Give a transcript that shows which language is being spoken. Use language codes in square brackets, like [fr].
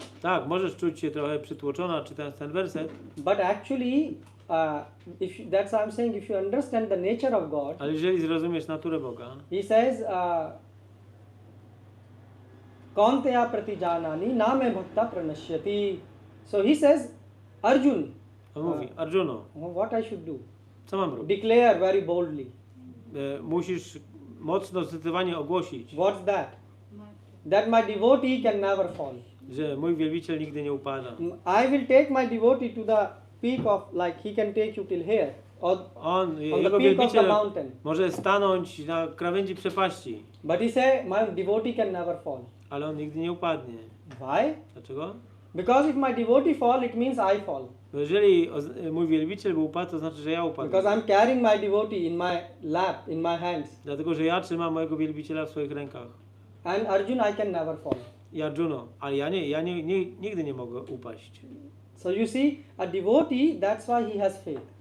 [pl] Tak, możesz czuć się trochę przytłoczona czytając ten werset, [en] But actually, that's why I'm saying, if you understand the nature of God, [pl] ale jeżeli zrozumiesz naturę Boga, [en] he says, [sa] Kauntaya pratijanani name bhakta pranashyati. [en] So he says, Arjun, [pl] on mówi, Arjuno, [en] what I should do? [pl] co mam robić? [en] Declare very boldly. [pl] Musisz mocno, zdecydowanie ogłosić, [en] What's that? That my devotee can never fall. [pl] że mój wielbiciel nigdy nie upada. [en] I will take my devotee to the peak of, like he can take you till here, or [pl] On, [en] on the [pl] jego [en] peak of the [pl] wielbiciel [en] mountain. [pl] może stanąć na krawędzi przepaści, [en] But he say, my devotee can never fall. [pl] ale on nigdy nie upadnie. [en] Why? [pl] Dlaczego? [en] Because if my devotee fall, it means I fall. [pl] Bo jeżeli mój wielbiciel by upadł, to znaczy, że ja upadnę. [en] Because I'm carrying my devotee in my lap, in my hands. [pl] Dlatego, że ja trzymam mojego wielbiciela w swoich rękach. [en] And Arjun, I can never fall. [pl] I Arjuno, ale ja nigdy nie mogę upaść. [en] So you see, a devotee, that's why he has faith.